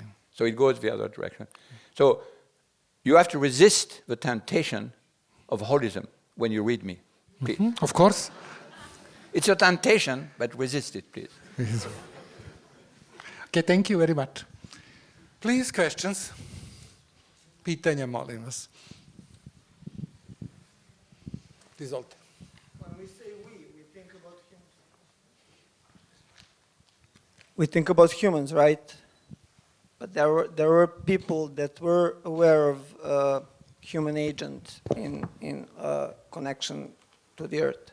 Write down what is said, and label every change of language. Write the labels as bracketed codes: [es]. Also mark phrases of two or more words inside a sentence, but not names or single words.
[en] So it goes the other direction. So you have to resist the temptation of holism when you read me, please. Mm-hmm. Of course. It's a temptation, but resist it, please. Okay, thank you very much. Please, questions? [sr] Pitanja, molim vas. Izvolite. [en] When we say we think about humans. We think about humans, right? But there were people that were aware of human agent in connection to the earth.